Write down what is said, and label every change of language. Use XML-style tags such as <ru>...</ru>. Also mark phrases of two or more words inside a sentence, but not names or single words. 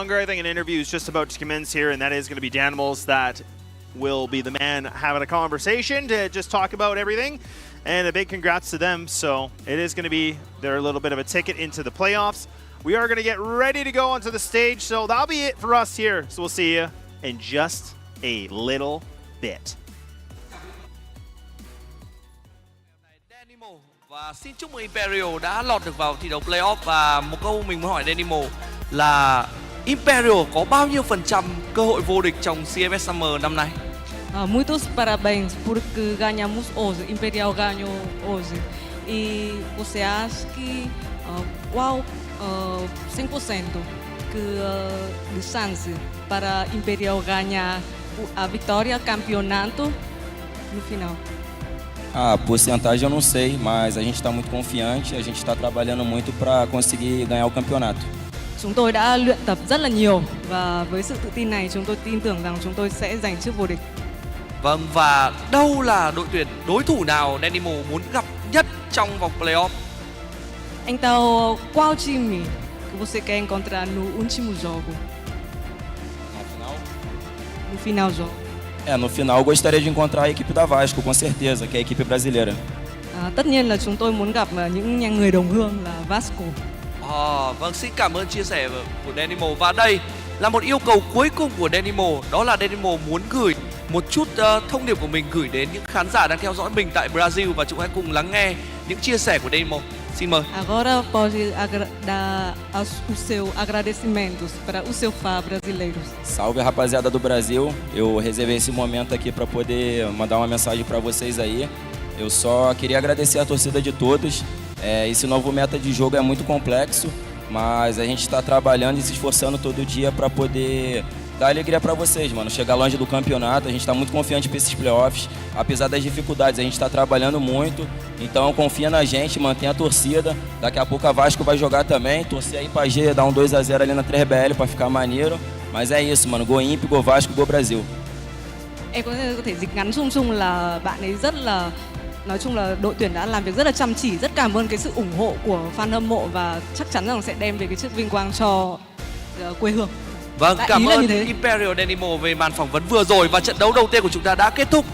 <en>I think an interview is just about to commence here, and that is going to be Danimals that will be the man having a conversation to just talk about everything. And a big congrats to them. So it is going to be a little bit of a ticket into the playoffs. We are going to get ready to go onto the stage. So that'll be it for us here. So we'll see you in just a little bit.</en> <vi>Và xin chúc mừng Imperial đã lọt được vào thi đấu playoff. Và một câu mình muốn hỏi Danimal là Imperial có bao nhiêu % cơ hội vô địch trong CFS Summer năm nay?</vi> <pt>Muitos parabéns porque ganhamos hoje. Imperial ganhou hoje. E você acha que qual 100% que de chance para Imperial ganhar a vitória, campeonato no final? A porcentagem eu não sei, mas a gente está muito confiante, a gente está trabalhando muito para conseguir ganhar o campeonato.</pt> <vi>Chúng tôi đã luyện tập rất là nhiều và với sự tự tin này chúng tôi tin tưởng rằng chúng tôi sẽ giành chức vô địch. Vâng, và đâu là đội tuyển đối thủ nào Danimal muốn gặp nhất trong vòng playoff?</vi> <pt>Então, qual time que você quer encontrar no último jogo? No final do jogo. No final eu gostaria de encontrar a equipe da Vasco, com certeza, que é a equipe brasileira.</pt> <vi>Tất nhiên là chúng tôi muốn gặp những người đồng hương là Vasco. Vâng, xin cảm ơn chia sẻ của Danimal. Và đây là một yêu cầu cuối cùng của Danimal, đó là Danimal muốn gửi một chút thông điệp của mình gửi đến những khán giả đang theo dõi mình tại Brazil, và chúng hãy cùng lắng nghe những chia sẻ của Danimal. Xin mời.</vi> <pt>Agora pode dar o seu agradecimentos para o seu fã brasileiros. Salve, rapaziada do Brasil. Eu reservei esse momento aqui para poder mandar uma mensagem para vocês aí. Eu só queria agradecer a torcida de todos. Esse novo meta de jogo é muito complexo, mas a gente está trabalhando e se esforçando todo dia para poder dar alegria para vocês, mano. Chegar longe do campeonato, a gente está muito confiante para esses playoffs. Apesar das dificuldades, a gente está trabalhando muito. Então confia na gente, mantém a torcida. Daqui a pouco a Vasco vai jogar também. Torcer aí pra G, dar um 2-0 ali na 3BL para ficar maneiro. Mas é isso, mano.</pt> <en>Go Imp, Go Vasco, Go Brasil.</en> <vi>Em có thể dịch ngắn chung là bạn ấy rất là, nói chung là đội tuyển đã làm việc rất là chăm chỉ, rất cảm ơn cái sự ủng hộ của fan hâm mộ và chắc chắn rằng sẽ đem về cái chiếc vinh quang cho quê hương. Vâng, cảm ơn Imperial Dynamo về màn phỏng vấn vừa rồi và trận đấu đầu tiên của chúng ta đã kết thúc.</vi>